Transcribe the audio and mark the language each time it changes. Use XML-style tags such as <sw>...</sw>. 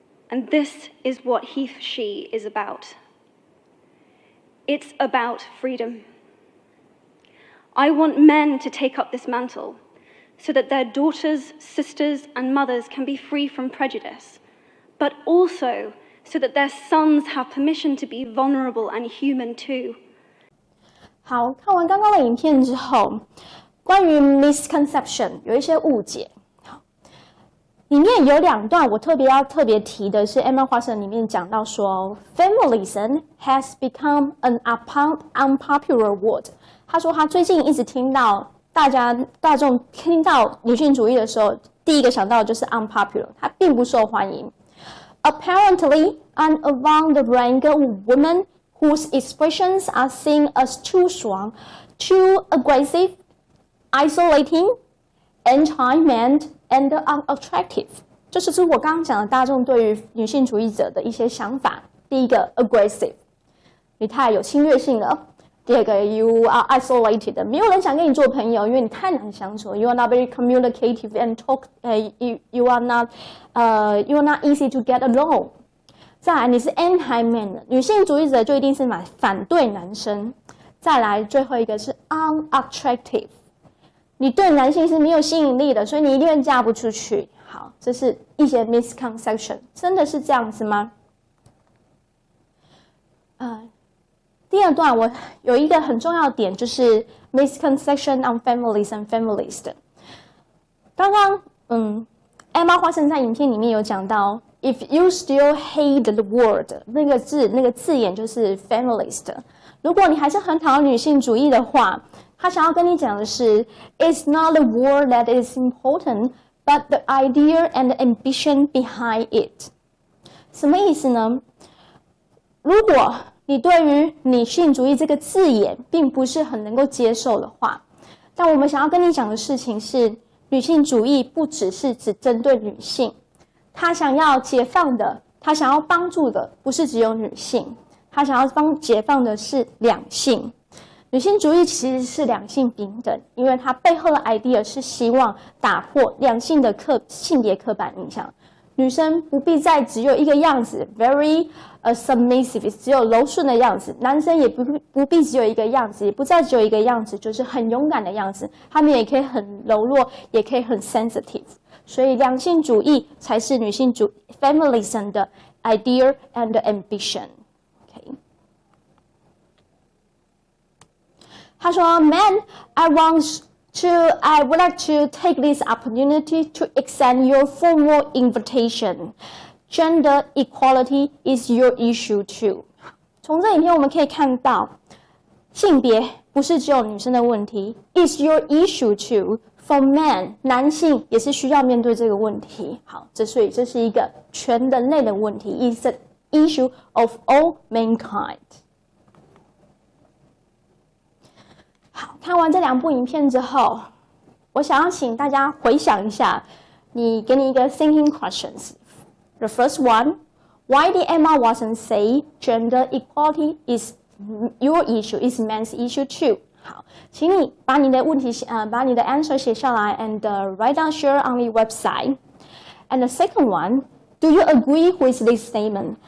<en>And this is what he for she is about. It's about freedom. I want men to take up this mantle so that their daughters, sisters, and mothers can be free from prejudice, but also so that their sons have permission to be vulnerable and human too.</en> <zh>好，看完刚刚的影片之后，关于 misconception 有一些误解。好，里面有两段我特别提的是 Emma Waston 里面讲到说 ，</zh> <en>feminism has become an unpopular word。</en> <zh>他说他最近一直听到大众听到女性主义的时候，第一个想到的就是 unpopular， 它并不受欢迎。</zh> <en>Apparently, and among the rank of women whose expressions are seen as too strong, too aggressive, isolating, anti-man, and unattractive，</en> <zh>这就是我刚刚讲的大众对于女性主义者的一些想法。第一个 aggressive， 你太有侵略性了。第二个</zh> <en>you are isolated，</en> <zh>没有人想跟你做朋友，因为你太难相处。</zh> <en>You are not very communicative and talk. You are not easy to get along。</en> <zh>再来，你是 anti-man 的，女性主义者就一定是反对男生。再来，最后一个是 unattractive， 你对男性是没有吸引力的，所以你一定嫁不出去。好，这是一些 misconception， 真的是这样子吗？第二段我有一个很重要的点，就是</zh> <en>misconception on feminism feminist。</en> <zh>刚刚Emma Waston 在影片里面有讲到 ，</zh> <en>if you still hate the word，</en> <zh>那个字眼就是 feminist。如果你还是很讨厌女性主义的话，他想要跟你讲的是</zh> <en>，it's not the word that is important, but the idea and the ambition behind it。</en> <zh>什么意思呢？如果你对于女性主义这个字眼并不是很能够接受的话，但我们想要跟你讲的事情是，女性主义不只针对女性，她想要解放的，她想要帮助的不是只有女性，她想要解放的是两性。女性主义其实是两性平等，因为它背后的 idea 是希望打破两性的性别刻板印象。女生不必再只有一个样子 ，</zh> <en>very submissive，</en> <zh>只有柔顺的样子；男生也不必只有一个样子，也不再只有一个样子，就是很勇敢的样子。他们也可以很柔弱，也可以很 sensitive。所以，两性主义才是女性主 feminism 的</zh> <en>idea and ambition。</en> <zh>Okay. 他说</zh> <en>，Man, I would like to take this opportunity to extend your formal invitation. Gender equality is your issue too.</en> <zh>从这影片我们可以看到，性别不是只有女生的问题 ，</zh> <en>is your issue too For men，</en> <zh>男性也是需要面对这个问题。好，所以这是一个全人类的问题 ，</zh> <en>is the issue of all mankind。</en> <zh>好，看完这2部影片之后，我想要请大家回想一下，给你一个 thinking questions。</zh> <en>The first one, why did Emma Waston say gender equality is your issue, is men's issue too?</en> <zh>好，请你把你的问题把你的 answer 写下来</zh> <en>and write down share on the website. And the second one, do you agree with this statement?</en>